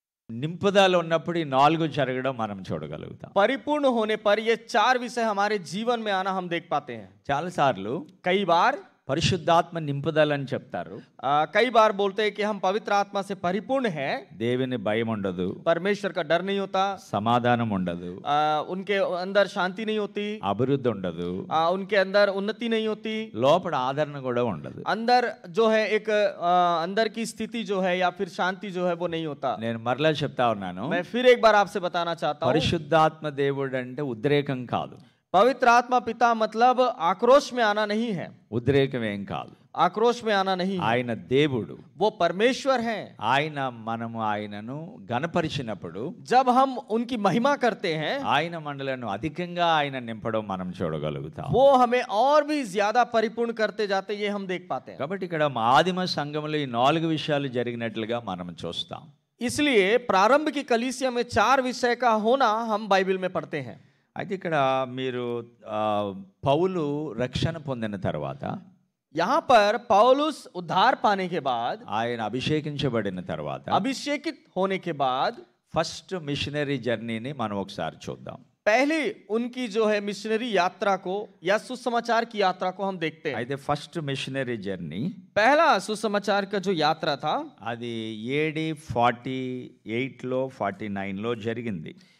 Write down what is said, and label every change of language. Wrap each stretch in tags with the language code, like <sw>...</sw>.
<te>నింపుదల ఉన్నప్పుడు ఈ 4 జరగడం మనం చూడగలుగుతాం.</te> <hi>परिपूर्ण होने पर ये 4 विषय हमारे जीवन में आना हम देख पाते हैं.</hi> <te>చాలా సార్లు</te> <hi>कई बार</hi> <te>పరిశుద్ధాత్మ నింపుదల అని చెప్తారు.</te> <hi>कई बार बोलते हैं कि हम पवित्र आत्मा से परिपूर्ण हैं.</hi> <te>దేవుని భయం ఉండదు,</te> <hi>परमेश्वर का डर नहीं होता,</hi> <te>సమాధానం ఉండదు,</te> <hi>उनके अंदर शांति नहीं होती,</hi> <te>అభివృద్ధి ఉండదు,</te> <hi>उनके अंदर उन्नति नहीं होती,</hi> <te>లోపల ఆదరణ కూడా ఉండదు.</te> <hi>अंदर जो है एक अंदर की स्थिति जो है या फिर शांति जो है वो नहीं होता.</hi> <te>నేను మరలా చెప్తా ఉన్నాను,</te> <hi>मैं फिर एक बार आपसे बताना चाहता हूँ,</hi> <te>పరిశుద్ధాత్మ దేవుడు అంటే ఉద్రేకం కాదు.</te> <hi>पवित्र आत्मा पिता मतलब आक्रोश में आना नहीं है.</hi> <te>ఉద్రేకం ఏం కాదు.</te> <hi>आक्रोश में आना नहीं.</hi> <te>ఆయన దేవుడు,</te> <hi>वो परमेश्वर हैं.</hi> <te>ఆయన మనము ఆయనను గణపరిచినప్పుడు,</te> <hi>जब हम उनकी महिमा करते हैं,</hi> <te>ఆయన మనలను అధికంగా ఆయన నింపడం మనం చూడగలుగుతాం.</te> <hi>वो हमें और भी ज्यादा परिपूर्ण करते जाते, ये हम देख पाते हैं.</hi> <te>కాబట్టి ఇక్కడ ఆదిమ సంఘంలో ఈ 4 విషయాలు జరిగినట్లుగా మనం చూస్తాం.</te> <hi>इसलिए प्रारंभ की कलीसिया में 4 विषय का होना हम बाइबल में पढ़ते हैं.</hi> <te>అయితే ఇక్కడ మీరు పౌలు రక్షణ పొందిన తర్వాత,</te> <hi>यहाँ पर पौलुस उद्धार पाने के बाद,</hi> <te>ఆయన అభిషేకించబడిన తర్వాత,</te> <hi>अभिषेकित होने के बाद</hi> <te>ఫస్ట్ మిషనరీ జర్నీని మనం ఒకసారి చూద్దాం.</te> <hi>पहले उनकी जो है मिशनरी यात्रा को या सुसमाचार की यात्रा को हम देखते हैं।</hi> <te>అయితే ఫస్ట్ మిషనరీ జర్నీ</te> <hi>पहला सुसमाचार का जो यात्रा था</hi> <te>అది AD 48లో 49లో జరిగింది.</te>